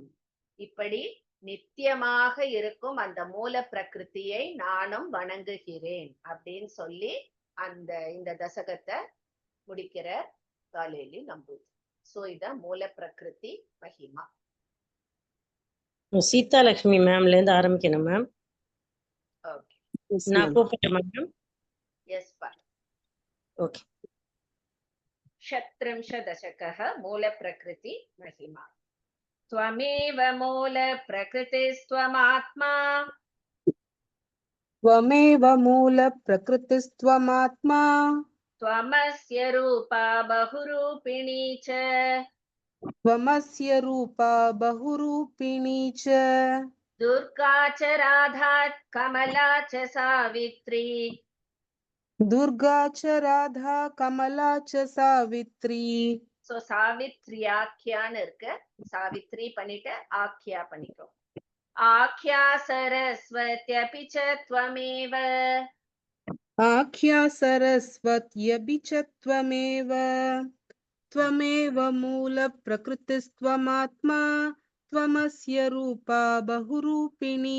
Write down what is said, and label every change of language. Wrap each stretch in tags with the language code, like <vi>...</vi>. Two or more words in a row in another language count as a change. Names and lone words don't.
<ta>இப்படி நித்தியமாக இருக்கும் அந்த மூல பிரகிருத்தியை நானும் வணங்குகிறேன் அப்படின்னு சொல்லி இந்த தசகத்தை முடிக்கிற காலேலி நம்பூதிரி. சோ இத மூல பிரகிருதி மகிமா. சீதா லட்சுமி மேம்ல இருந்து ஆரம்பிக்கணும் மேம். ஓகே, நான் கூப்பிட்டேன் மேம். எஸ் பா. ஓகே.</ta> <sa>षट्त्रिंशदशकः मूलप्रकृति महिमा. त्वमेव मूलप्रकृतिस्त्वमात्मा, त्वमेव मूलप्रकृतिस्त्वमात्मा, त्वमस्य रूपा बहुरूपिणी च, त्वमस्य रूपा बहुरूपिणी च, दुर्गा च राधा कमला च सावित्री, दुर्गा च राधा कमला च सावित्री.</sa> <ta>சோ சாவித்ரி ஆக்கியான்னு இருக்கு. சாவித்ரி பண்ணிட்டு ஆக்கியா பண்ணிக்கோ.</ta> <sa>आख्या सरस्वत्यपि च त्वमेव आख्या सरस्वत्यपि च त्वमेव त्वमेव मूलप्रकृतिस्त्वमात्मा त्वमस्य रूपा बहुरूपिणी</sa>